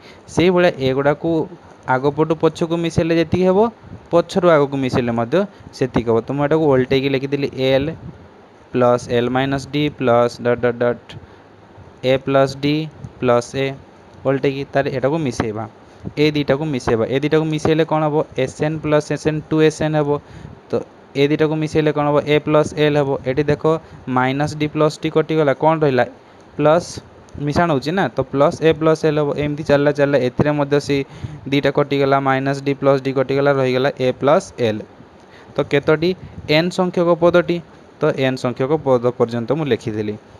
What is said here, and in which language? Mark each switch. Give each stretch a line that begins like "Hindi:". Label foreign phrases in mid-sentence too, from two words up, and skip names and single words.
Odia: ସେଇଭଳିଆ ଏଗୁଡ଼ାକୁ ଆଗପଟୁ ପଛକୁ ମିଶାଇଲେ ଯେତିକି ହେବ, ପଛରୁ ଆଗକୁ ମିଶାଇଲେ ମଧ୍ୟ ସେତିକି ହେବ। ତ ମୁଁ ଏଟାକୁ ଓଲଟେଇକି ଲେଖିଦେଲି
English: l plus l minus d plus dot dot dot a plus d plus a.
Odia: ଓଲଟେଇକି ତାର ଏଟାକୁ ମିଶାଇବା, ଏ ଦୁଇଟାକୁ ମିଶାଇବା। ଏ ଦୁଇଟାକୁ ମିଶାଇଲେ କ'ଣ ହେବ? Sn ପ୍ଲସ୍ Sn 2Sn ହେବ। ତ ଏ ଦୁଇଟାକୁ ମିଶାଇଲେ କ'ଣ ହେବ? a ପ୍ଲସ୍ l ହେବ। ଏଠି ଦେଖ
English: minus d plus d
Odia: କଟିଗଲା, କ'ଣ ରହିଲା? ପ୍ଲସ୍ ମିଶାଣ ହେଉଛି ନା, ତ
English: plus a plus l
Odia: ହେବ। ଏମିତି ଚାଲିଲା। ଏଥିରେ ମଧ୍ୟ ସେ ଦୁଇଟା କଟିଗଲା,
English: minus d plus d
Odia: କଟିଗଲା, ରହିଗଲା a ପ୍ଲସ୍ l। ତ କେତୋଟି? n ସଂଖ୍ୟକ ପଦଟି। ତ n ସଂଖ୍ୟକ ପଦ ପର୍ଯ୍ୟନ୍ତ ମୁଁ ଲେଖିଦେଲି।